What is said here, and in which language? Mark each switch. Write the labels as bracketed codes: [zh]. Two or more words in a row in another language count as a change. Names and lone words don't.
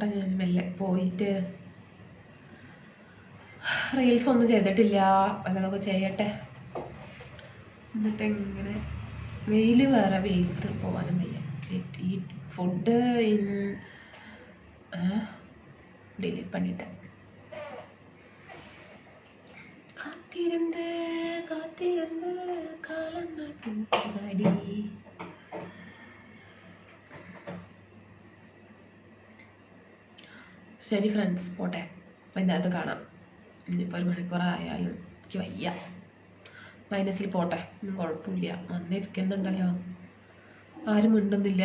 [ml] ഞാൻ മെല്ലെ പോയിട്ട് റീൽസ് ഒന്നും ചെയ്തിട്ടില്ല, വല്ലതൊക്കെ ചെയ്യട്ടെ. എന്നിട്ട് എങ്ങനെ വെയിൽ വേറെ, വെയിലത്ത് പോകാനും വയ്യ. [ta] ഈ [en] food delete [ta] பண்ணிட்டேன். காத்திருந்து காத்திருந்து காலம் நாட்டும் படி. [ml] ശരി ഫ്രണ്ട്സ്, പോട്ടെ. അതിനകത്ത് കാണാം. ഇനിയിപ്പോൾ 1 മണിക്കൂറായാലും എനിക്ക് വയ്യ. മൈനസിൽ പോട്ടെ, ഒന്നും കുഴപ്പമില്ല. വന്നിരിക്കുന്നുണ്ടല്ലോ, ആരും മിണ്ടുന്നില്ല.